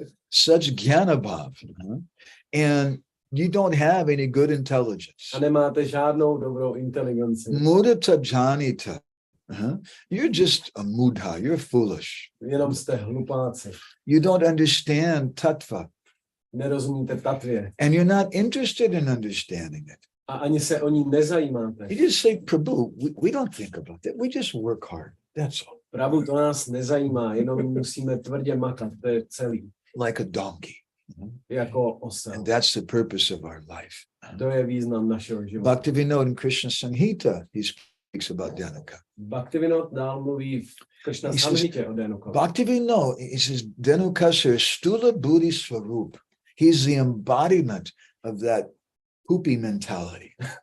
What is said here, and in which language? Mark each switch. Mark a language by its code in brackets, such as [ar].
[bn] Such jnanabhav. [en] And you don't have any good intelligence. [cs] a nemáte žádnou dobrou inteligenci. [bn] Mudata janita. [en] You're just a mudha. You're foolish. [cs] Jenom jste hlupáci. [en] You don't understand tattva. [cs] Nerozumíte tatvě. [en] And you're not interested in understanding it. [cs] A ani se o ní nezajímáte. [en] You just say, Prabhu, we don't think about that. We just work hard. That's all. [cs] Pravu, to nás nezajímá, jenom musíme tvrdě makat, to je celý. [en] Like a donkey. [cs] Jako osel. [en] And that's the purpose of our life. [cs] To je význam našeho života. [en] Bhaktivinoda in Krishna Samhita, he speaks about Dhenuka. [cs] Bhaktivinoda dál mluví v Krishna Samhitě o Dhenukovi. [en] Bhaktivinoda, he says, [bn] Dhenukasura stula buddhi swarup. [en] He's the embodiment of that poopy mentality.